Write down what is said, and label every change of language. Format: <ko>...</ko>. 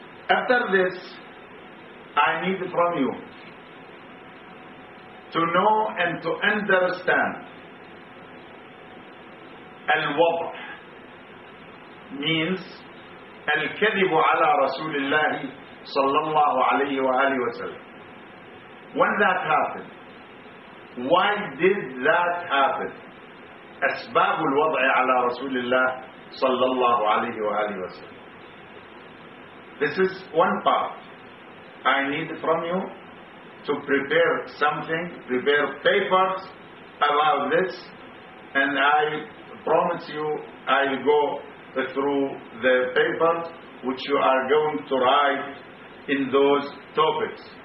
<en>After this, I need from you to know and to understand الوضع means</en> <ar>الكذب على رسول الله صلى الله عليه وآله وسلم.</ar> <en>When that happened, why did that happen?</en> <ar>أسباب الوضع على رسول الله صلى الله عليه وآله وسلم.</ar> <en>This is one part. I need from you to prepare something, prepare papers about this, and I promise you I'll go through the papers which you are going to write in those topics.</en>